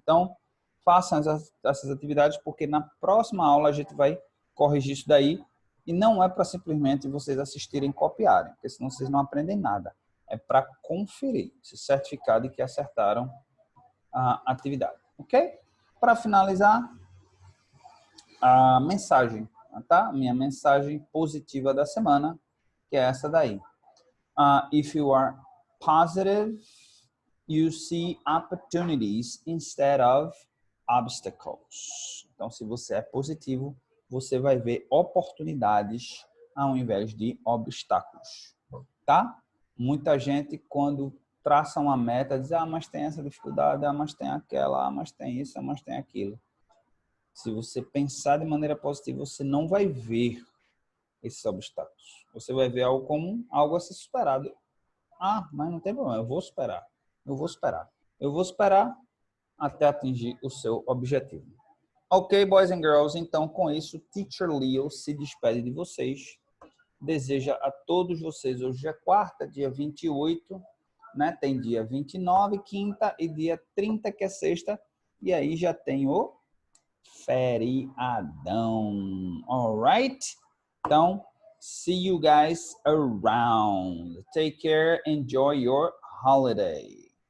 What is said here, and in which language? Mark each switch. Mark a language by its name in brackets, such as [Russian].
[Portuguese] Então, façam essas atividades, porque na próxima aula a gente vai corrigir isso daí, e não é para simplesmente vocês assistirem e copiarem, porque senão vocês não aprendem nada. É para conferir, se certificar de que acertaram a atividade, ok? Para finalizar, a mensagem, tá? Minha mensagem positiva da semana, que é essa daí. [English] If you are positive, you see opportunities instead of obstacles. [Portuguese] Então, se você é positivo, você vai ver oportunidades ao invés de obstáculos, tá? Muita gente, quando traça uma meta, diz, mas tem essa dificuldade, mas tem aquela, mas tem isso, mas tem aquilo. Se você pensar de maneira positiva, você não vai ver esses obstáculos. Você vai ver algo como algo a ser superado. Mas não tem problema, eu vou esperar. Eu vou esperar. Eu vou esperar até atingir o seu objetivo. [English] Ok, boys and girls, [Portuguese] então com isso, Teacher Leo se despede de vocês. Deseja a todos vocês, hoje é quarta, dia 28, né? Tem dia 29, quinta, e dia 30, que é sexta, e aí já tem o feriadão. [English] Alright? [Portuguese] Então, [English] see you guys around. Take care, enjoy your holiday.